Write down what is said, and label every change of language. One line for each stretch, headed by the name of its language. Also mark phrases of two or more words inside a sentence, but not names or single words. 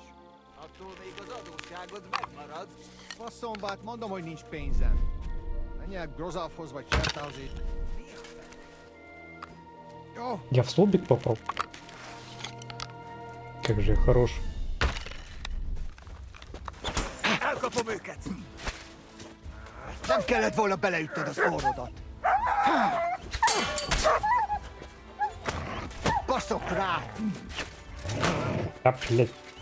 Hungarian: Attól még az adósságod megmarad. Faszom, mondom, hogy nincs pénzem. Menj el Grozavhoz vagy Cserthausig.
Russian: Я в столбик попал. Как же я хорош.
Hungarian: Elkapom őket! Nem kellett volna beleütnöd az orrodat. Baszok rá!
Russian: А, блядь.